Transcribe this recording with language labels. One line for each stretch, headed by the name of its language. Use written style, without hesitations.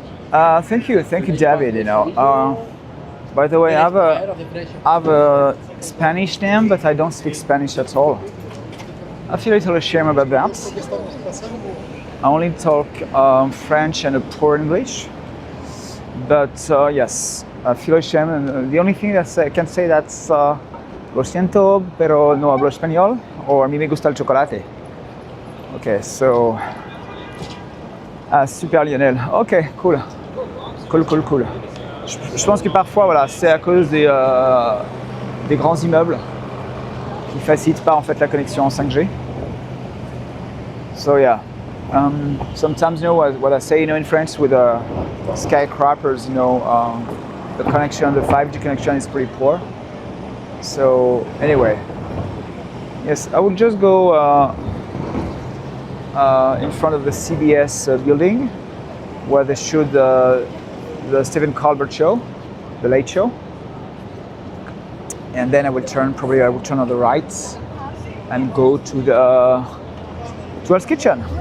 English: Thank you, David. By the way, I have a Spanish name, but I don't speak Spanish at all. I feel a little ashamed about that. I only talk French and a poor English. But yes, I feel ashamed. And the only thing that I can say that's
Spanish: lo siento, pero no hablo español, or a mí me gusta el chocolate.
English: Okay, so super Lionel. Okay, cool.
French: Je pense que parfois, voilà, c'est à cause des grands immeubles qui facilitent pas en fait la connexion en 5G.
English: So yeah, sometimes what I say, in French with skyscrapers, the connection, the 5G connection is pretty poor. So anyway, yes, I will just go in front of the CBS building where they shoot the Stephen Colbert show, the Late Show, and then I will turn on the right and go to Hell's Kitchen.